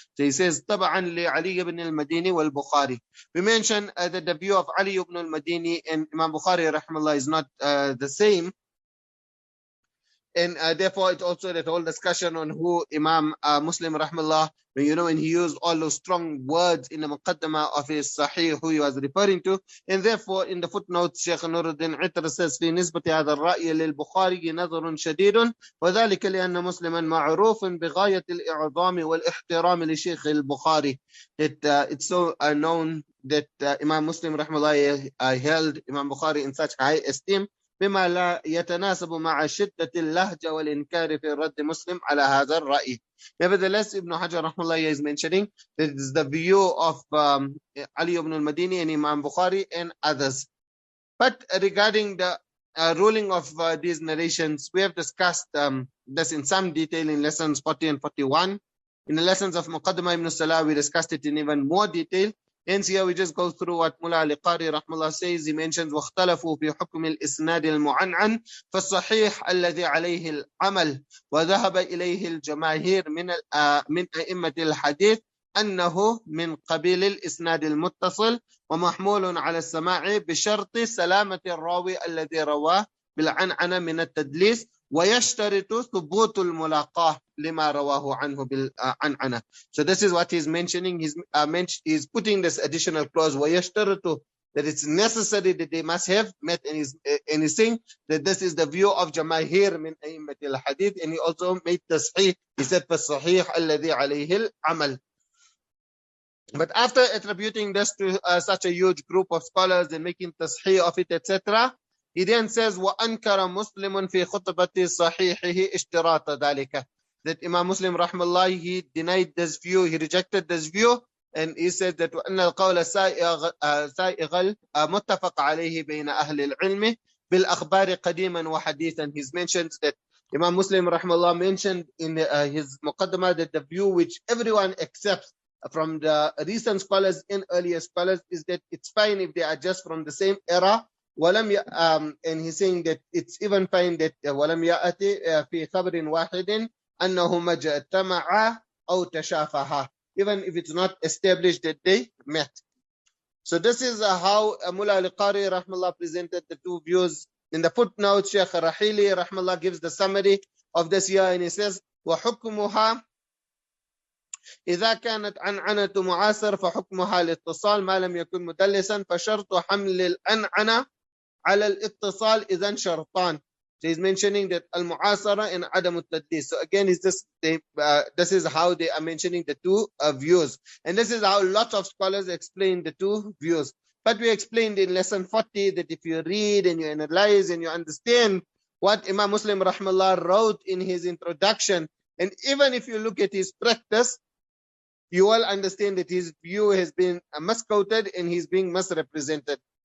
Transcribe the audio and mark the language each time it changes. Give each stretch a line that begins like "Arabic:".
English: So he says
Arabic: طبعا لعلي
English: ibn al-Madini wal-Bukhari. We mentioned that the view of Ali ibn al-Madini and Imam Bukhari rahmallah is not the same. And therefore it also that whole discussion on who Imam Muslim rahmallah, when he used all those strong words in the muqaddamah of his Sahih, who he was referring to. And therefore in the footnote Shaykh Nuruddin Itr says
Arabic: في نسبة هذا الرأي للبخاري نظر شديد وذلك لأن مسلما معروف بغاية الإعظام والاحترام لشيخ البخاري.
English: That it's so known that Imam Muslim rahmallah held Imam Bukhari in such high esteem
Arabic: بما لا يتناسب مع شدة اللهجة والإنكار في رد مسلم على هذا الرأي.
English: Nevertheless, Ibn Hajar rahmallah is mentioning that it is the view of Ali ibn al-Madini and Imam Bukhari and others. But regarding the ruling of these narrations, we have discussed this in some detail in lessons 40 and 41. In the lessons of Muqaddimah ibn Salah, we discussed it in even more detail. Hence here we just go through what Mullah al-Qari rahmallah says.
Arabic: He mentions واختلفوا في حكم الإسناد المعنعن فالصحيح الذي عليه العمل وذهب إليه الجماهير من أئمة الحديث أنه من قبيل الإسناد المتصل ومحمول على السماع بشرط سلامة الراوي الذي رواه بالعنعنة من التدليس ويشترط ثبوت الملاقاة لما رواه عنه بالعنعنة.
English: So this is what he's mentioning. He's putting this additional clause
Arabic: ويشترط,
English: that it's necessary that they must have met, and he's saying that this is the view of Jamahir min
Arabic: أئمة الحديث.
English: And he also made tasheeh. He said
Arabic: فالصحيح الذي عليه العمل.
English: But after attributing this to such a huge group of scholars and making tasheeh of it, etc., he then says,
Arabic: وَأَنْكَرَ مُسْلِمٌ فِي خُطْبَةِ صَحِيحِهِ اشْتِرَاطَ ذَلِكَ.
English: That Imam Muslim rahmallah, he denied this view, he rejected this view, and he said that
Arabic: وَأَنَّ الْقَوْلَ سَائِغَ مُتَّفَقَ عَلَيْهِ بَيْنَ أَهْلِ الْعِلْمِ بِالْأَخْبَارِ قَدِيمًا وَحَدِيثًا.
English: He mentions that Imam Muslim rahmallah mentioned in his muqaddamah that the view which everyone accepts from the recent scholars and earlier scholars is that it's fine if they are just from the same era. and he's saying that it's even fine that
Arabic: ولم يأتي في خبر واحد أنهما اجتمعا أو تشافها.
English: even if it's not established that they met. So this is how Mullah al-Qari rahmallah presented the two views. In the footnote, Sheikh Rahili rahmallah gives the summary of this here, and he says,
Arabic: وَحُكْمُهَا إذا كانت عنعنة معاصر فحكمها الاتصال ما لم يكن مدلسا فشرط حمل الأنعنة على الاتصال إذن شرطان.
English: So he's mentioning that al-mu'asara and adam al-tadlis. So again, this is how they are mentioning the two views. And this is how lots of scholars explain the two views. But we explained in lesson 40 that if you read and you analyze and you understand what Imam Muslim rahmallah wrote in his introduction, and even if you look at his practice, you will understand that his view has been misquoted and he's being misrepresented.